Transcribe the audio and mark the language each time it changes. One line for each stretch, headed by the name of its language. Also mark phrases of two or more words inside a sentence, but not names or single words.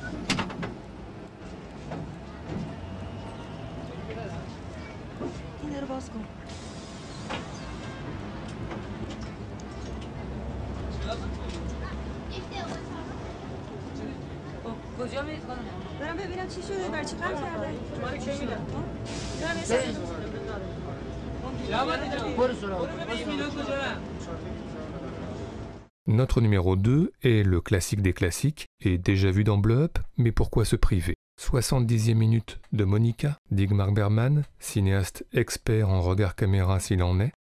Persian: این رو باز کن. کجا میرید خانم؟ برم ببینم چی شده، برای چی قطع کرده؟ مال کی میدم؟
French: Notre numéro 2 est le classique des classiques et déjà vu dans Blow Up, mais pourquoi se priver ? 70e minute de Monica, d'Ingmar Bergman, cinéaste expert en regard caméra s'il en est.